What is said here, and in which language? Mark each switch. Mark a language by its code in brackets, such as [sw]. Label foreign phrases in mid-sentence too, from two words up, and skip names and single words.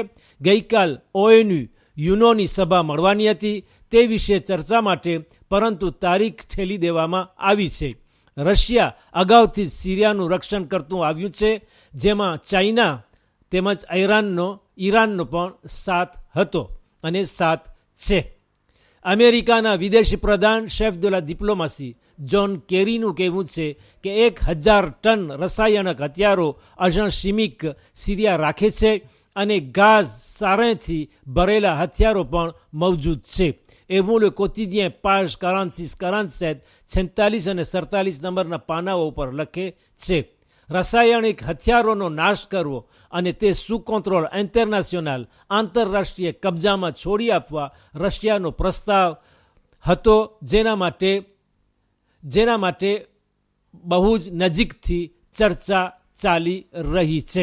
[gu] ગઈકાલ ONU યુનોની સભા મળવાની હતી તે વિશે ચર્ચા માટે, પરંતુ તારીખ ઠેલી દેવામાં આવી છે. રશિયા અગાઉથી જ સિરિયાનું રક્ષણ કરતું આવ્યું છે, જેમાં ચાઇના તેમજ ઈરાનનો પણ સાથ હતો અને સાથ છે. અમેરિકાના વિદેશી પ્રધાન [fr] chef de la diplomatie [gu] જ્હોન કેરીનું કહેવું છે કે 1000 ટન રસાયણક હથિયારો [fr] agents chimiques [gu] સિરિયા રાખે છે અને ગાઝ સારેથી ભરેલા હથિયારો પણ મૌજૂદ છે. [fr] et vous le quotidien page 46-47 [gu] 46 અને 47 નંબરના પાનાઓ ઉપર લખે છે. રાસાયણિક હથિયારોનો નાશ કરવો અને તે [fr] sous contrôle international [gu] આંતરરાષ્ટ્રીય કબજામાં છોડી આપવા રશિયાનો પ્રસ્તાવ હતો, જેના માટે બહુ જ નજીકથી ચર્ચા ચાલી રહી છે.